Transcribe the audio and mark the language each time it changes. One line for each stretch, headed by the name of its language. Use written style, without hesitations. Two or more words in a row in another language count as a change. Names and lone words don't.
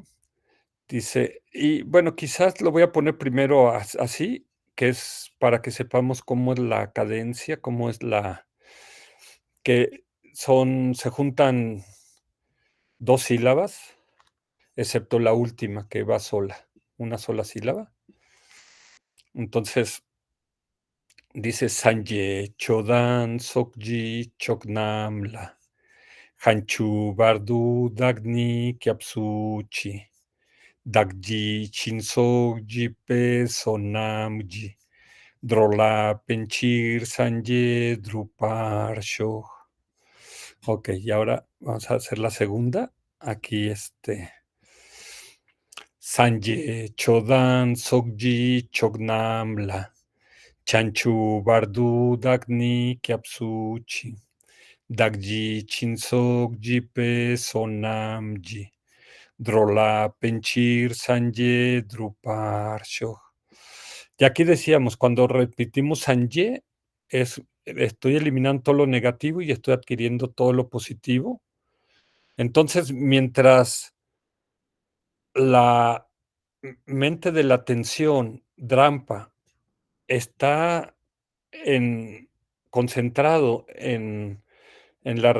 Spanish: Dice, y bueno, quizás lo voy a poner primero así, que es para que sepamos cómo es la cadencia, cómo es que se juntan 2 sílabas, excepto la última que va sola, una sola sílaba. Entonces, dice
Tibetan: སངས་རྒྱས་ཆོས་དང་ཚོགས་ཀྱི་མཆོག་རྣམས་ལ། བྱང་ཆུབ་བར་དུ་བདག་ནི་སྐྱབས་སུ་མཆི། བདག་གིས་སྦྱིན་སོགས་བགྱིས་པའི་བསོད་ནམས་ཀྱིས། འགྲོ་ལ་ཕན་ཕྱིར་སངས་རྒྱས་འགྲུབ་པར་ཤོག.
Spanish: Ok, y ahora vamos a hacer la segunda.
Tibetan: Aquí སངས་རྒྱས་ཆོས་དང་ཚོགས་ཀྱི་མཆོག་རྣམས་ལ། བྱང་ཆུབ་བར་དུ་བདག་ནི་སྐྱབས་སུ་མཆི། བདག་གིས་སྦྱིན་སོགས་བགྱིས་པའི་བསོད་ནམས་ཀྱིས། འགྲོ་ལ་ཕན་ཕྱིར་སངས་རྒྱས་འགྲུབ་པར་ཤོག.
Spanish: Y aquí decíamos, cuando repetimos Sanje, estoy eliminando todo lo negativo y estoy adquiriendo todo lo positivo. Entonces, mientras la mente de la atención, Drampa, está en concentrado en la